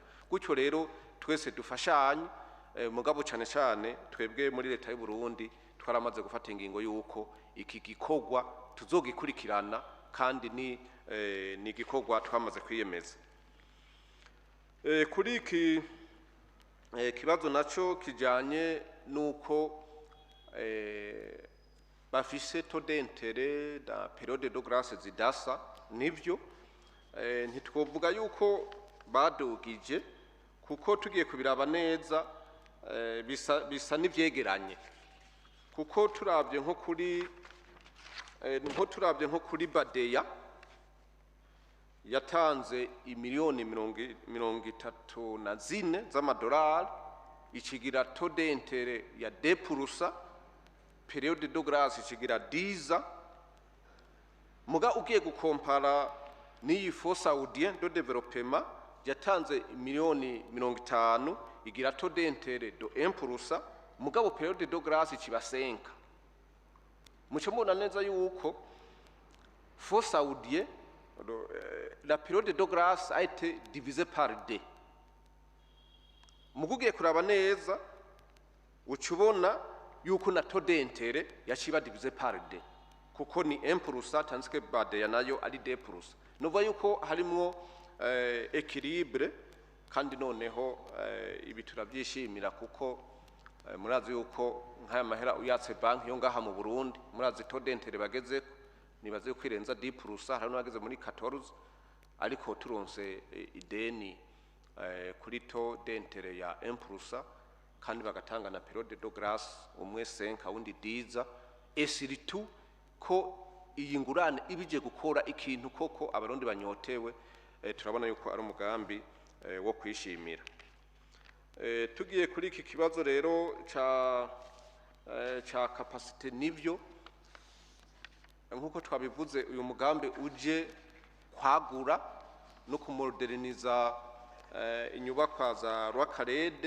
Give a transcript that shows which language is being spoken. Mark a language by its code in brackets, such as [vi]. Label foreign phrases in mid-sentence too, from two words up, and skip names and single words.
[rn] Gutyo rero twese dufashanye mugabo cyane cyane twebwe muri leta y'u Burundi twaramaze gufata ingingo yuko iki gikorwa tuzogikurikirana kandi ni gikorwa twamaze kwiyemeza. Kuri iki kibazo naco kijanye nuko bafise [fr] taux d'intérêt da période de grâce [rn] zidasa, nivyo ntitwovuga yuko badugije kuko tugiye kubiraba neza bisa n'ivyegeranye, kuko turabye nko kuri Badeya yatanze imiliyoni 34 z'amadolari ikigira [fr] taux d'intérêt [rn] ya 2%, [fr] période de grâce [rn] ikigira 10, muga ugiye gukompara n'iyi Fonds Saoudien de Développement yatanze imiliyoni 50 igira [fr] taux d'intérêt de 1%, [rn] mugabo [fr] période de grâce [rn] ikiba 5. Muco mubona neza yuko [fr] Fonds Saoudien la période de grâce a été divisée par 2. [rn] Mugugiye kuraba neza ucubona yuko na [fr] taux d'intérêt [rn] yaciba [fr] divisée par 2 [rn] kuko ni 1% [fr] tandis que [rn] Badeya nayo ari 2%. Nuva yuko harimwo équilibre kandi noneho ibi turabyishimira kuko murazi yuko nk'aya mahera uyatse banki yo ngaha mu Burundi murazi [fr] taux d'intérêt [rn] bageze nibaze kwirenza 10%, hari n'abageze muri 14, ariko turonse ideni kuri [fr] taux d'intérêt [rn] ya 1% kandi bagatanga na [fr] période de grâce [rn] umwe 5 wundi 10, [fr] et surtout [rn] ko iyi ngurane ibije gukora ikintu koko abarundi banyotewe. Turabona yuko ari umugambi wo kwishimira. Tugiye kuri iki kibazo rero ca capacité, nivyo nkuko twabivuze uyu mugambi uje kwagura no kumoderniza inyubakwa za Rwakarede.